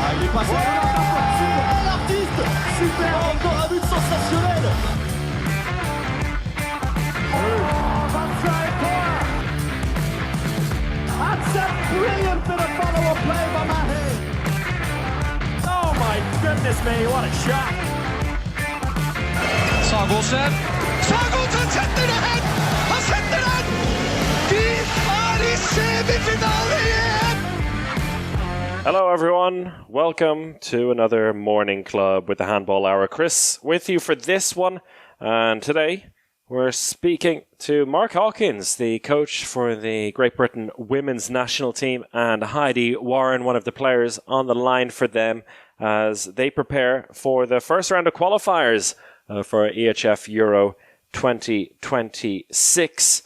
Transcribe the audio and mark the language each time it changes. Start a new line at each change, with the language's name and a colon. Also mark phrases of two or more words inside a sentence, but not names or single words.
French: passe l'artiste. Super, encore un but sensationnel.
English: That's a brilliant bit of follow-up play by Mahe. Oh my goodness me, what a shot.
Norwegian: Sagosen setter det hen! Han setter den! De er i semifinale igjen!
English: Hello everyone, welcome to another Morning Club with the Handball Hour. Chris with you for this one, and today we're speaking to Mark Hawkins, the coach for the Great Britain women's national team, and Heidi Warren, one of the players on the line for them as they prepare for the first round of qualifiers for EHF EURO 2026.